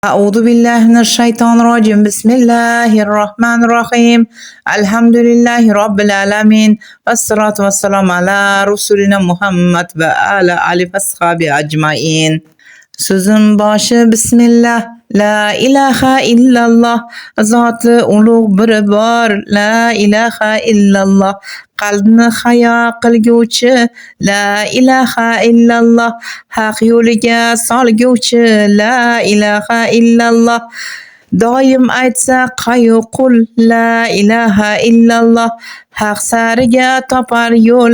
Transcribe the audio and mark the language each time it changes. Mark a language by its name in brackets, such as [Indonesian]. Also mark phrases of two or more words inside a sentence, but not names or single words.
[Arabic] أعوذ بالله من الشيطان الرجيم بسم الله الرحمن الرحيم الحمد لله رب العالمين والصلاة والسلام على رسولنا محمد وعلى آله وصحبه أجمعين. [Uzbek] Sözün başı [Arabic] Bismillah, لا إله إلا الله, [Uzbek] Zatı ulug' biri bor, [Arabic] لا إله إلا الله, [Uzbek] qalbni hayo qilguvchi, [Arabic] لا إله إلا الله, [Uzbek] haq yo'liga solguvchi, [Arabic] لا إله إلا الله, [Uzbek] doim aytsa qayu qul, [Arabic] لا إله إلا الله, [Uzbek] haq sariga topar yo'l,